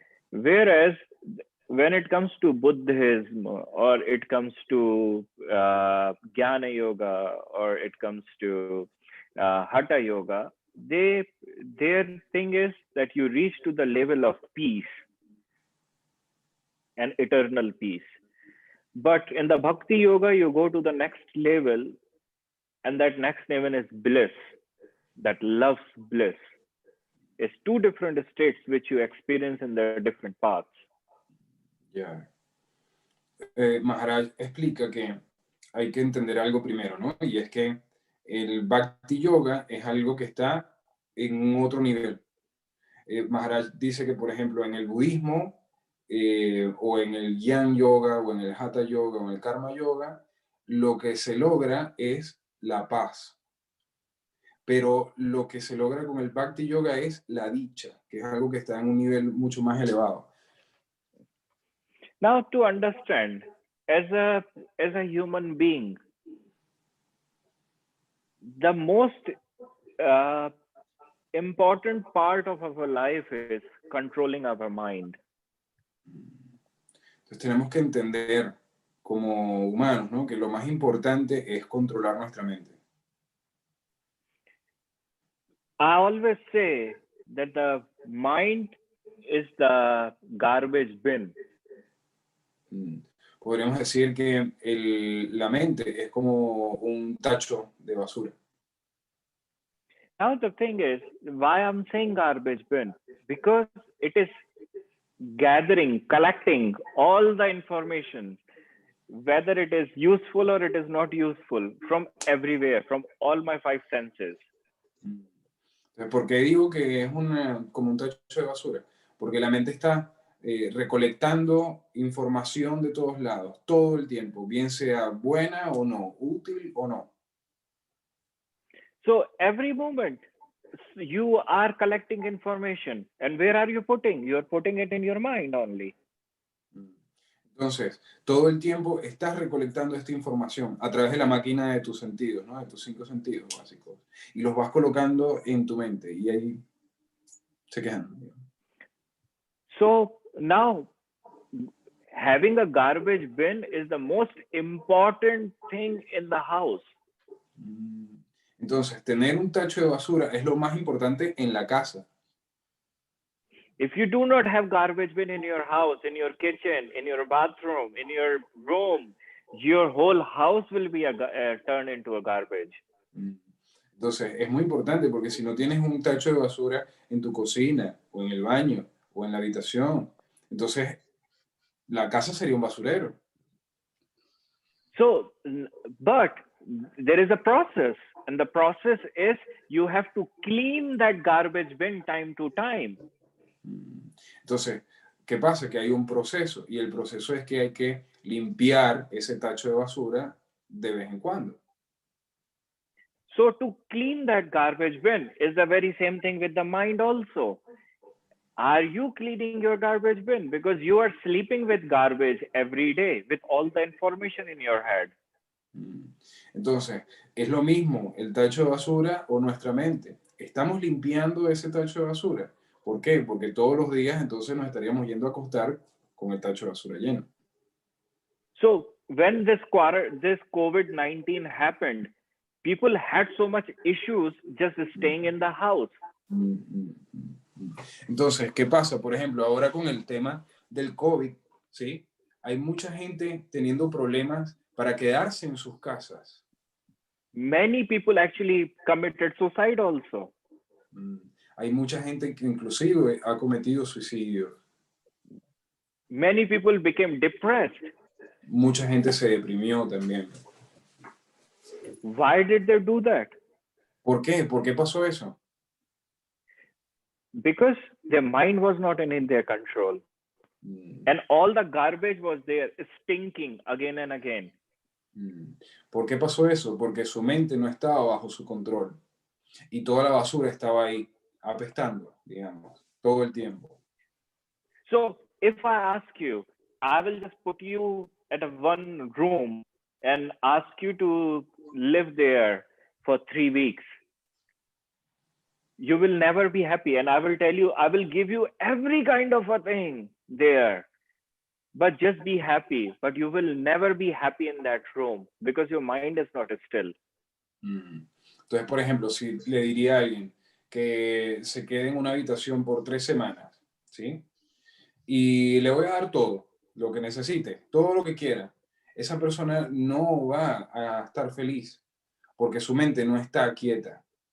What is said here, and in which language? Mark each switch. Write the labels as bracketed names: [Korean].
[English] Whereas when it comes to Buddhism or it comes to Jnana Yoga or it comes to Hatha Yoga, their thing is that you reach to the level of peace and eternal peace. But in the Bhakti Yoga, you go to the next level, and that next level is bliss, that loves bliss. It's two different states which you experience in the different paths. [Spanish] Ya. Maharaj explica que hay que entender algo primero, ¿no? Y es que el Bhakti Yoga es algo que está en otro nivel. Maharaj dice que, por ejemplo, en el budismo, o en el Jnana Yoga, o en el Hatha Yoga, o en el Karma Yoga, lo que se logra es la paz. Pero lo que se logra con el Bhakti Yoga es la dicha, que es algo que está en un nivel mucho más elevado. [English] Now, to understand, as a human being, the most important part of our life is controlling our mind. [Spanish] Entonces tenemos que entender como humanos, ¿no? Que lo más importante es controlar nuestra mente. [English] I always say that the mind is the garbage bin. [Spanish] Podríamos decir que la mente es como un tacho de basura. [English] Now the thing is, why I'm saying garbage bin? Because it is gathering, collecting all the information, whether it is useful or it is not useful, from everywhere, from all my five senses. [Spanish] Entonces, ¿por qué digo que es como un tacho de basura? Porque la mente está recolectando información de todos lados, todo el tiempo, bien sea buena o no, útil o no. [English] So every moment you are collecting information, and where are you putting? You are putting it in your mind only. [Spanish] Entonces, todo el tiempo estás recolectando esta información a través de la máquina de tus sentidos, ¿no? De tus 5 sentidos básicos. Y los vas colocando en tu mente y ahí se quedan. [English] So now, having a garbage bin is the most important thing in the house. [Spanish] Entonces, tener un tacho de basura es lo más importante en la casa. [English] If you do not have garbage bin in your house, in your kitchen, in your bathroom, in your room, your whole house will be turned into a garbage. [Spanish] Entonces, es muy importante porque si no tienes un tacho de basura en tu cocina, o en el baño, o en la habitación, entonces la casa sería un basurero. [English] So, but there is a process, and the process is you have to clean that garbage bin time to time. [Spanish] Entonces, ¿qué pasa? Que hay un proceso, y el proceso es que hay que limpiar ese tacho de basura de vez en cuando. [English] So to clean that garbage bin is the very same thing with the mind also. Are you cleaning your garbage bin? Because you are sleeping with garbage every day, with all the information in your head. [Spanish] Entonces, es lo mismo el tacho de basura o nuestra mente. ¿Estamos limpiando ese tacho de basura? ¿Por qué? Porque todos los días entonces nos estaríamos yendo a acostar con el tacho de basura lleno. [English] So when this COVID-19 happened, people had so much issues just staying in the house. [Spanish] Entonces, ¿qué pasa? Por ejemplo, ahora con el tema del COVID, ¿sí? Hay mucha gente teniendo problemas para quedarse en sus casas. [English] Many people actually committed suicide also. [Spanish] Hay mucha gente que inclusive ha cometido suicidio. [English] Many people became depressed. [Spanish] Mucha gente se deprimió también. [English] Why did they do that? [Spanish] ¿Por qué? ¿Por qué pasó eso? [English] Because their mind was not in their control. And all the garbage was there, stinking again and again. [Spanish] ¿Por qué pasó eso? Porque su mente no estaba bajo su control. Y toda la basura estaba ahí, apestando, digamos, todo el tiempo. [English] So if I ask you, I will just put you at one room and ask you to live there for 3 weeks, you will never be happy. And I will tell you, I will give you every kind of a thing there, but just be happy. But you will never be happy in that room because your mind is not still. [Spanish] Entonces, por ejemplo, si le diría a alguien que se quede en una habitación por 3 semanas, ¿sí? Y le voy a dar todo lo que necesite, todo lo que quiera, esa persona no va a estar feliz porque su mente no está quieta.